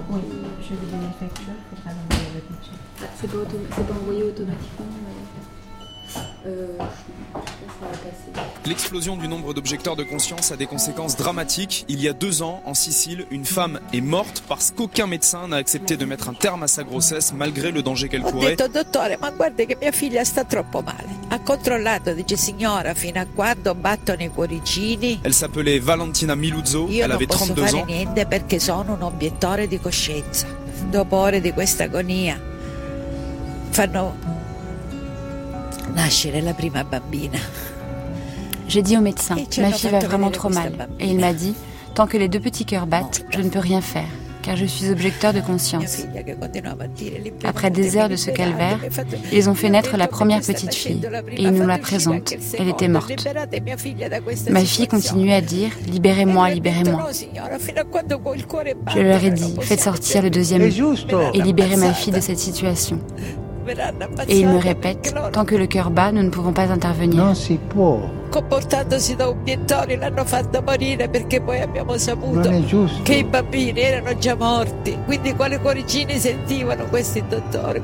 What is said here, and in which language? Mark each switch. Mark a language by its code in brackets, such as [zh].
[fr] Oui, je vais donner la facture. Il faudra l'envoyer à votre mutuelle. C'est pas envoyé automatiquement. L'explosion du nombre d'objecteurs de conscience a des conséquences dramatiques. Il y a 2 ans, en Sicile, une femme est morte parce qu'aucun médecin n'a accepté de mettre un terme à sa grossesse malgré le danger qu'elle courait. [it] Ho detto, dottore, ma guarda che mia figlia sta troppo male. Ha controllato, dice signora, fino a quando battono i cuoricini. [fr] Elle s'appelait Valentina Miluzzo, elle avait 32 ans. [it] Io non posso fare niente perché sono un obiettore di coscienza. Dopo ore di questa agonia, fanno... nascere la prima bambina. [fr] J'ai dit au médecin, ma fille va vraiment trop mal. Et il m'a dit, tant que les 2 petits cœurs battent, je ne peux rien faire, car je suis objecteur de conscience. Après des heures de ce calvaire, ils ont fait naître la première petite fille. Et ils nous la présentent. Elle était morte. Ma fille continuait à dire, libérez-moi, libérez-moi. Je leur ai dit, faites sortir le deuxième et libérez ma fille de cette situation. Et il me répète, tant que le cœur bat, nous ne pouvons pas intervenir. [it] Non si può. Comportandosi da obiettori, l'hanno fatto morire perché poi abbiamo saputo che i bambini erano già morti. Quindi quali cuoricini sentivano questi dottori?